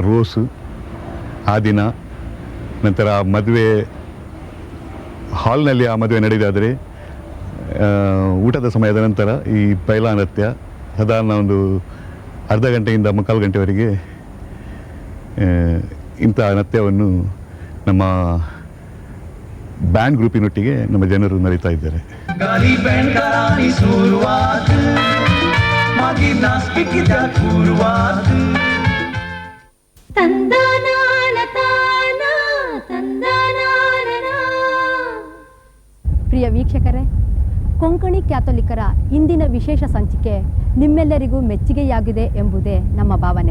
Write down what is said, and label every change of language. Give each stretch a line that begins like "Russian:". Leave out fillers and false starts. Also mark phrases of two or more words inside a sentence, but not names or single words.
Kannada: ರೋಸು, ಆ ದಿನ ನಂತರ ಮದುವೆ ಹಾಲ್ನಲ್ಲಿ ಆ ಮದುವೆ ನಡೆದಾದರೆ ಊಟದ ಸಮಯದ ನಂತರ ಈ ಬೈಲಾ ನೃತ್ಯ ಸಾಧಾರಣ ಒಂದು ಅರ್ಧ ಗಂಟೆಯಿಂದ 3/4 ಗಂಟೆವರೆಗೆ ಇಂಥ ನೃತ್ಯವನ್ನು ನಮ್ಮ ಬ್ಯಾಂಡ್ ಗ್ರೂಪಿನೊಟ್ಟಿಗೆ ನಮ್ಮ ಜನರು ನಡೀತಾ ಇದ್ದಾರೆ.
Konkani: गाली बँड करानी सुरुवात, मागीर नाचपिकिच्या सुरुवात.
Kannada: ಪ್ರಿಯ ವೀಕ್ಷಕರೇ, ಕೊಂಕಣಿ ಕ್ಯಾಥೋಲಿಕರ ಇಂದಿನ ವಿಶೇಷ ಸಂಚಿಕೆ ನಿಮ್ಮೆಲ್ಲರಿಗೂ ಮೆಚ್ಚುಗೆಯಾಗಿದೆ ಎಂಬುದೇ ನಮ್ಮ ಭಾವನೆ.